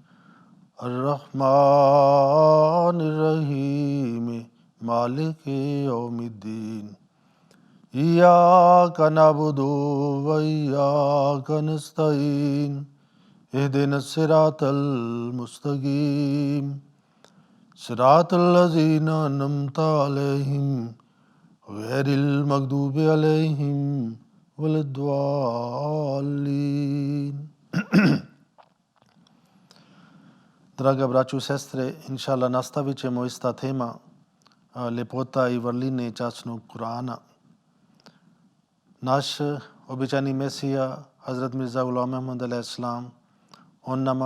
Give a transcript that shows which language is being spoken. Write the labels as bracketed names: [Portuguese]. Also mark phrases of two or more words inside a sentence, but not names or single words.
[Arabic] الرحمن الرحيم مالك يوم الدين إياك نعبد وإياك نستعين اهدنا الصراط المستقيم صراط الذين أنعمت عليهم غير المغضوب عليهم ولا الضالين. [Bosnian] Draga braćo i sestre, inšala nastavit ćemo ista tema ljepota i vrline časnog Kur'ana. Naš običajni Mesija, Hazrat Mirza Ghulam Ahmad [Arabic] عليه السلام, [Bosnian] on nama